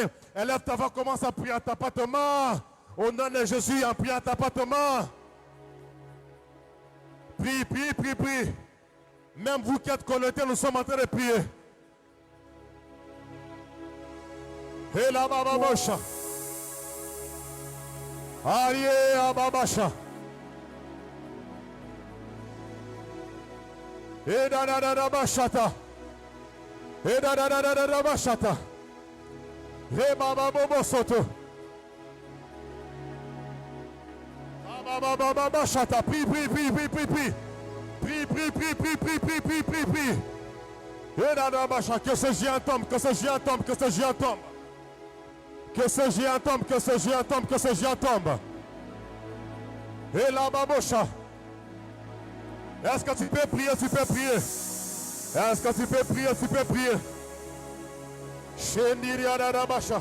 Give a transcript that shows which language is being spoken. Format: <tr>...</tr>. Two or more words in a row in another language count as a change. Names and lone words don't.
<fr>Élève ta voix, commence à prier à ta main. Au nom de Jésus, en priant à ta main. Prie. Même vous qui êtes connectés, nous sommes en train de prier. Et la bababasha. Arie ababasha. Et da bashata. Et da bashata. Et bababobo soto. Bashata. Prie. Et da bashata. Que ce géant tombe, que ce géant tombe, que ce géant tombe. Que ce géant tombe, que ce géant tombe, que ce géant tombe. Et la babosha. Est-ce que tu peux prier, tu peux prier? Est-ce que tu peux prier, tu peux prier? Shendiria da basha.</fr>